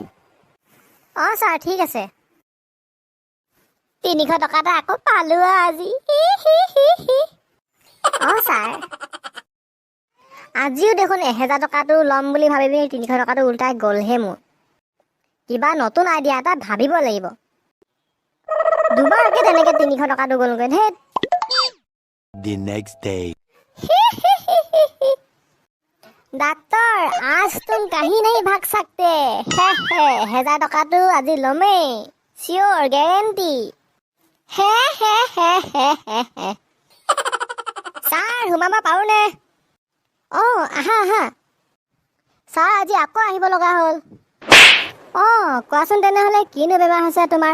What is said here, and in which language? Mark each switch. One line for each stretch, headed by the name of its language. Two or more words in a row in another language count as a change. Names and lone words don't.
Assamese: অঁ ছাৰ ঠিক আছে। 300 টকা এটা আকৌ পালোঁ আজি। অঁ ছাৰ। আজিও দেখোন 1000 টকাটো ল'ম বুলি ভাবি পিনি 300 টকাটো উল্টাই গ'লহে মোৰ। কিবা নতুন আইডিয়া এটা ভাবিব লাগিব। দুবাৰকে তেনেকৈ 300 টকাটো গ'লগৈ ধেত।
English: The next day.
Hindi: डॉक्टर आज तुम कहीं नहीं भाग सकते।
Assamese: 1000 टकाটো আজি লমেই,
English: sure guarantee.
Assamese: ছাৰ সোমাব পাৰোঁনে? অঁ আহা আহা। ছাৰ আজি আকৌ আহিব লগা হ'ল। অঁ কোৱাচোন তেনেহ'লে কিনো বেমাৰ হৈছে তোমাৰ?